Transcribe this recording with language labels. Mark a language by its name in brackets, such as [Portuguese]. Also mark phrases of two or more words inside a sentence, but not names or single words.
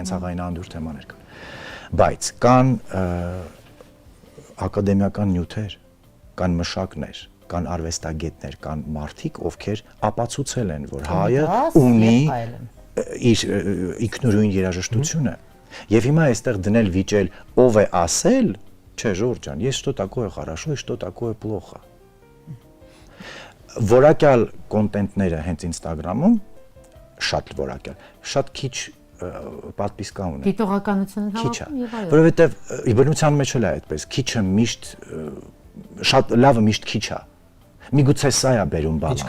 [Armenian] կենցաղային անդուր թեմաներ կան։ Բայց կան ակադեմիական նյութեր, կան մշակներ, կան արվեստագետներ, կան մարդիկ, ովքեր ապացուցել են, որ հայը ունի իր ինքնուրույն երաժշտությունը։ Եվ հիմա այստեղ դնել վիճել ով է ասել, չէ, Ժորժ ջան, [Russian] есть что такое хорошо и что такое плохо։ [Armenian] Որակյալ կոնտենտները հենց Instagram-ում շատ որակյալ, շատ քիչ պատպիսկա ունեն։ Դիտողականությունը հավաքում եւ այո։ Որովհետեւ բնության մեջ էլ է այդպես, քիչը միշտ շատ լավը միշտ քիչ է։ Միգուցե սա է բերում բալանսի։